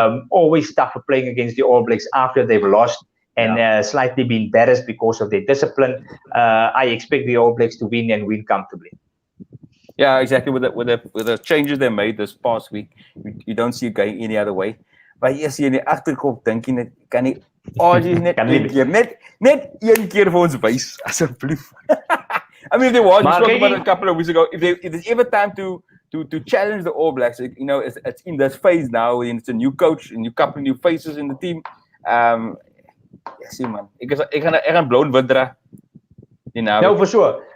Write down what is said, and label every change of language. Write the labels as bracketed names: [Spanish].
[English] Always tougher playing against the All Blacks after they've lost and slightly been embarrassed because of their discipline. I expect the All Blacks to win and win comfortably. Yeah, exactly. With the changes they made this past week, you don't see it going any other way. [Afrikaans] Maar hier sien jy in die agterkop dink jy net kan die Aussies net een keer vir ons wys asseblief. [English] I mean, they was spoke about it a couple of weeks ago. If there's ever time to challenge the All Blacks, it's in this phase now. It's a new coach, a new couple of new faces in the team. Yes, man. [Afrikaans] Ek gaan blou en wit dra. [English] No, for sure.